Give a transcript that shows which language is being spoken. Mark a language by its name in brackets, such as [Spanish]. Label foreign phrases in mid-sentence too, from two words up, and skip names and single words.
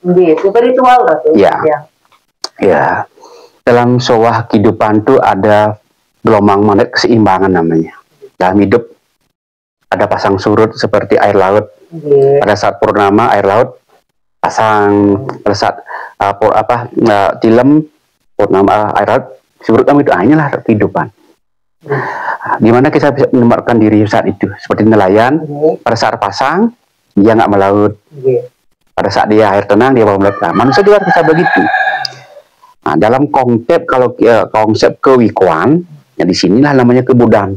[Indonesian] Spiritual Ratu. Ya. Dalam sebuah kehidupan tuh ada gelombang magnet keseimbangan namanya. Dalam hidup ada pasang surut seperti air laut. Pada saat purnama air laut pasang, pada saat tilem purnama air laut surut, itu inilah kehidupan. Gimana kita bisa menempatkan diri saat itu? Seperti nelayan, pada saat pasang, dia nggak melaut. Pada saat dia air tenang, dia mau melaut. Nah, manusia juga bisa begitu. Nah, dalam konsep, kalau konsep kewikuan, ya di sinilah namanya kebudaan.